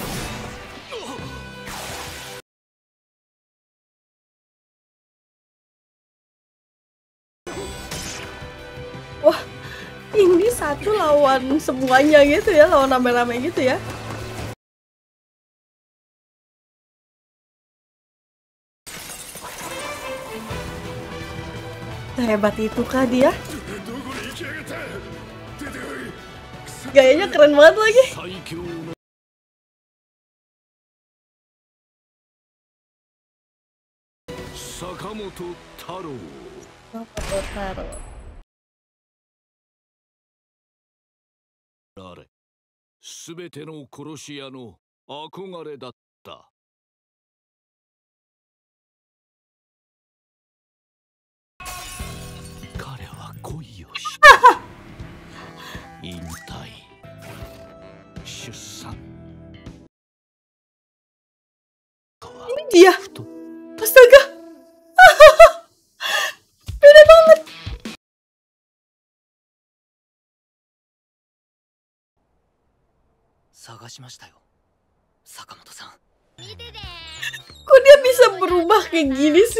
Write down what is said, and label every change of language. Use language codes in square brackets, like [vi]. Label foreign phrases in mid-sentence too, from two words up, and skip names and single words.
[id] Wah, ini satu lawan semuanya gitu ya, lawan rame-rame gitu ya. Hebat itu kah dia? Gayanya keren banget lagi. Sakamoto Taro. Sakamoto Taro. [ja] すべての殺し屋の憧れだった。彼は恋をした。引退、出産。 [id] Ini dia. Astaga. Beda banget. Kok dia bisa berubah kayak gini sih?